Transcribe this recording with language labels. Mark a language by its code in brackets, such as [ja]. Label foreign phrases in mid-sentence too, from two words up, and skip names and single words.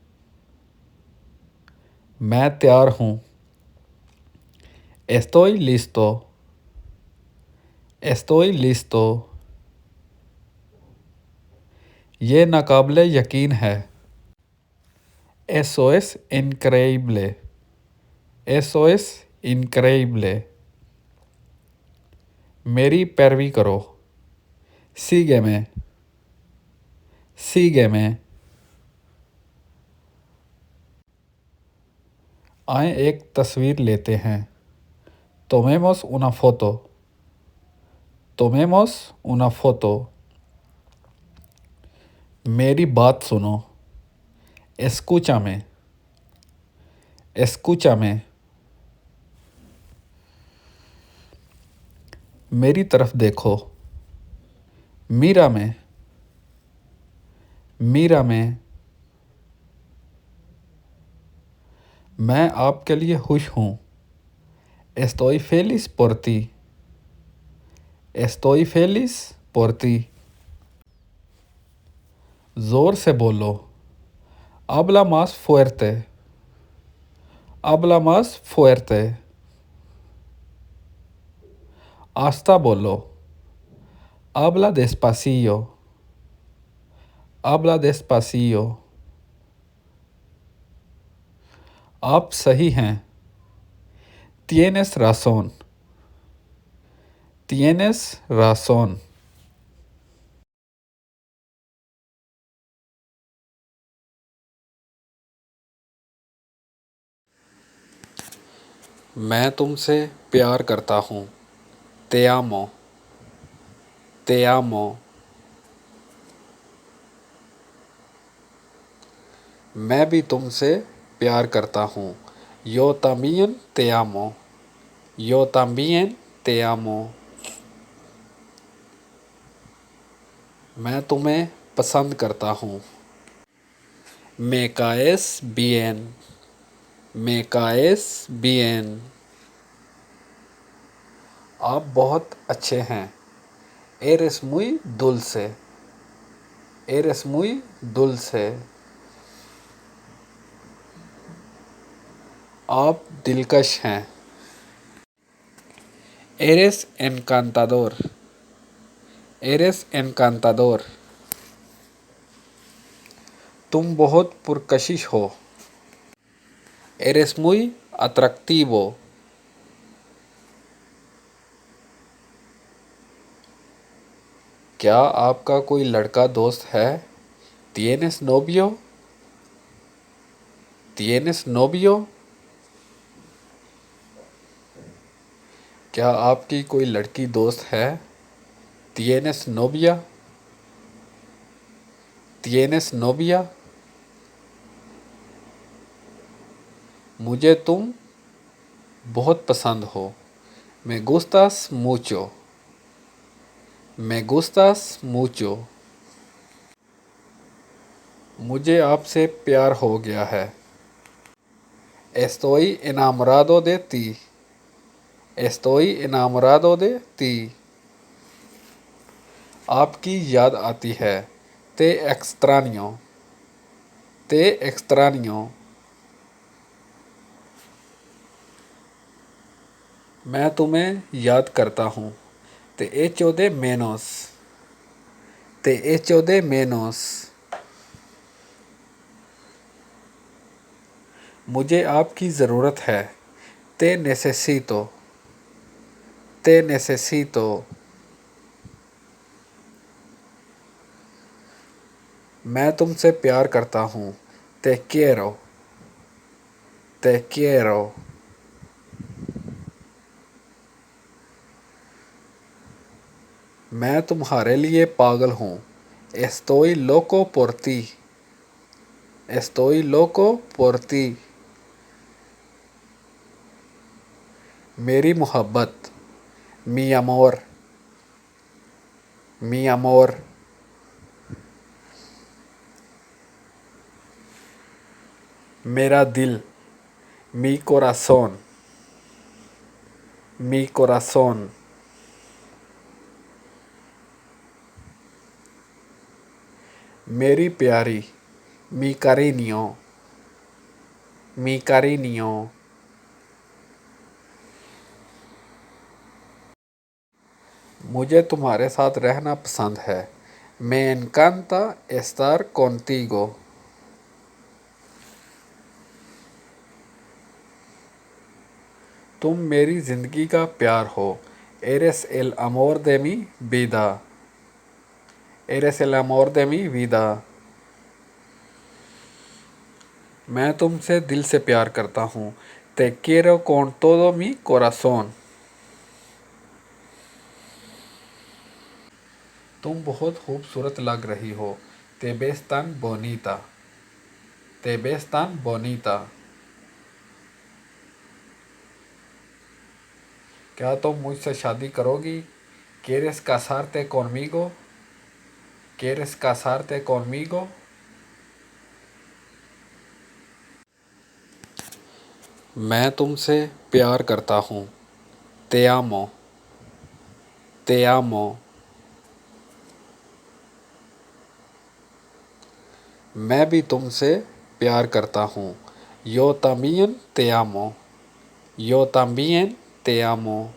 [ur] میں تیار ہوں. [es] Estoy listo. Estoy listo. [ur] یہ ناقابلِ یقین ہے. [es] Eso es increíble. Eso es increíble. [ur] میری پیروی کرو. [es] Sígueme. Sígueme. [ur] آئے ایک تصویر لیتے ہیں. [es] Tomemos una foto. Tomemos una foto. [ur] میری بات سنو. [es] Escúchame. Escúchame. [ur] میری طرف دیکھو. [es] Mírame. Mírame. [ur] میں آپکے لیے خوش ہوں. [es] Estoy feliz por ti. Estoy feliz por ti. [ur] زور سے بولو. [es] Habla más fuerte. Habla más fuerte. [ur] آہستہ بولو. [es] Habla despacio. Habla despacio. [ur] آپ صحیح ہیں. [es] Tienes razón. Tienes razón. [ur] میں تمسے پیار کرتا ہوں. [es] Te amo. Te amo. [ur] میں بھی تمسے پیار کرتا ہوں. [es] Yo también te amo. Yo también te amo. [ur] میں تمہیں پسند کرتا ہوں. [es] Me caes bien. Me caes bien. [ur] آپ بہت اچھے ہیں. [es] Eres muy dulce. Eres muy dulce. [ur] آپ دلکش ہیں. [es] Eres encantador. Eres encantador. [ur] تم بہت پُرکشش ہو. [es] Eres muy atractivo. [ur] کیا آپکا کوئی لڑکا دوست ہے? [es] ¿Tienes novio? ¿Tienes novio? [ur] کیا آپکی کوئی لڑکی دوست ہے? [es] ¿Tienes novia? ¿Tienes novia? [ur] مجھے تم بہت پسند ہو. [es] Me gustas mucho. Me gustas mucho. [ur] مجھے آپسے پیار ہو گیا ہے. [es] Estoy enamorado de ti. Estoy enamorado de ti. [ur] آپکی یاد آتی ہے. [es] Te extraño. Te extraño. [ur] میں تمہیں یاد کرتا ہوں. [es] Te echo de menos. Te echo de menos. [ur] مجھے آپکی ضرورت ہے. [es] Te necesito. Te necesito. [ur] میں تمسے پیار کرتا ہوں. [es] Te quiero. Te quiero. [ur] میں تمہارے لیے پاگل ہوں. [es] Estoy loco por ti. Estoy loco por ti. [ur] میری محبت. [es] Mi amor. Mi amor. [ur] میرا دل. [es] Mi corazón. Mi corazón. [ur] میری پیاری. [es] Mi cariño. Mi cariño. [ur] مجھے تمہارے ساتھ رہنا پسند ہے. [es] Me encanta estar contigo. [ur] تم میری زندگی کا پیار ہو. [es] Eres el amor de mi vida. Eres el amor de mi vida. [ur] میں تمسے دل سے پیار کرتا ہوں. [es] Te quiero con todo mi corazón. [ur] تم بہت خوبصورت لگ رہی ہو. [es] Te ves tan bonita. Te ves tan bonita. [ur] کیا تم مجھسے شادی کروگی? [es] ¿Quieres casarte conmigo? ¿Quieres casarte conmigo? [ur] میں تمسے پیار کرتا ہوں. [es] Te amo. Te amo. [ur] میں بھی تمسے پیار کرتا ہوں. [es] Yo también te amo. Yo también te amo.